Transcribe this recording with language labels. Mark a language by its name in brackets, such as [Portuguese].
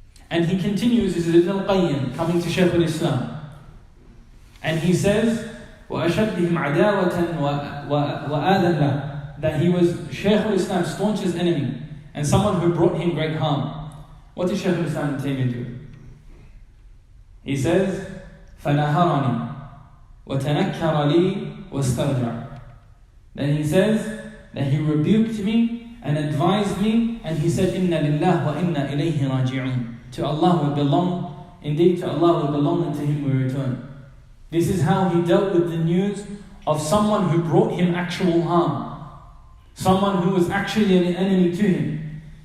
[English] And he continues, this is Ibn Al Qayyim coming to Shaykh al-Islam, and he says, [Arabic] وَأَشَدِّهِمْ عَدَاوَةً وَآذًا لَهُ, [English] that he was Shaykh al-Islam's staunchest enemy, and someone who brought him great harm. What did Shaykh al-Islam Ibn Taymiyyah do? [Arabic] He says, فَنَهَرَنِي وَتَنَكَّرَ لِي وَاسْتَرْجَعَ. [English] Then he says that he rebuked me and advised me, and he said, [Arabic] إِنَّ لِلَّهِ وَإِنَّا إِلَيْهِ رَاجِعُونَ. [English] To Allah we belong, indeed to Allah we belong, and to Him we return. This is how he dealt with the news of someone who brought him actual harm, someone who was actually an enemy to him.